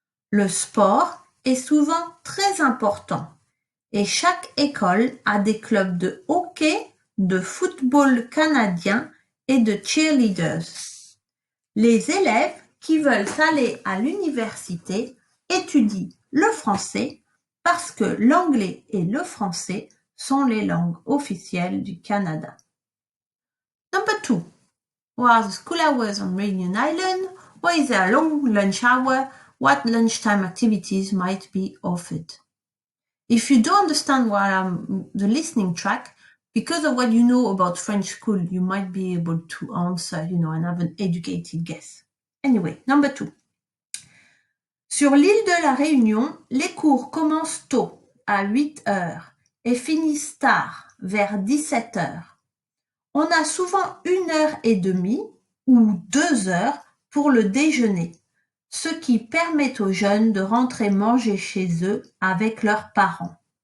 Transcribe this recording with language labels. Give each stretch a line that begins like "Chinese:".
French: Le sport est souvent très important et chaque école a des clubs de hockey, de football canadien et de cheerleaders. Les élèves qui veulent aller à l'université étudient le français parce que l'anglais et le français sont les langues officielles du Canada.
English: Number 2. What are the school hours on Reunion Island? What is their long lunch hour? what lunchtime activities might be offered. If you don't understand the listening track, because of what you know about French school, you might be able to answer, and have an educated guess. Anyway, number 2.
French: Sur l'île de la Réunion, les cours commencent tôt, à 8 heures, et finissent tard, vers 17 heures. On a souvent 1h30 ou 2 heures pour le déjeuner, ce qui permet aux jeunes de rentrer manger chez eux avec leurs parents.